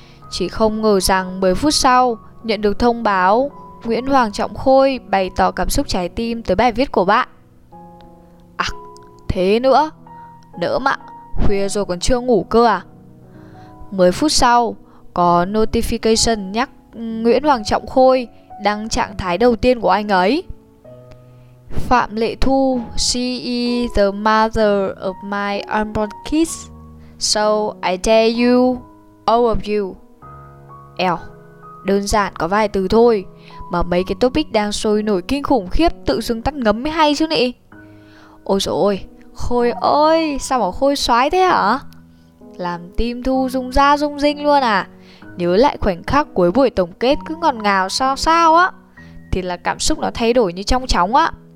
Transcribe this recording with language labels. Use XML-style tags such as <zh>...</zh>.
<vi>Chỉ không ngờ rằng 10 phút sau, nhận được thông báo Nguyễn Hoàng Trọng Khôi bày tỏ cảm xúc trái tim tới bài viết của bạn. À, thế nữa, nỡ mà, khuya rồi còn chưa ngủ cơ à. 10 phút sau, có notification nhắc Nguyễn Hoàng Trọng Khôi đăng trạng thái đầu tiên của anh ấy.</vi> <en>Phạm Lệ Thu, she is the mother of my unborn kids, so I dare you, all of you.</en> <vi>Eo, đơn giản có vài từ thôi, mà mấy cái topic đang sôi nổi kinh khủng khiếp tự dưng tắt ngấm mới hay chứ nị. Ôi dồi ôi, Khôi ơi, sao mà Khôi xoái thế hả? Làm tim Thu rung ra rung rinh luôn à. Nhớ lại khoảnh khắc cuối buổi tổng kết cứ ngọt ngào sao sao á, thì là cảm xúc nó thay đổi như trong chóng á.</vi>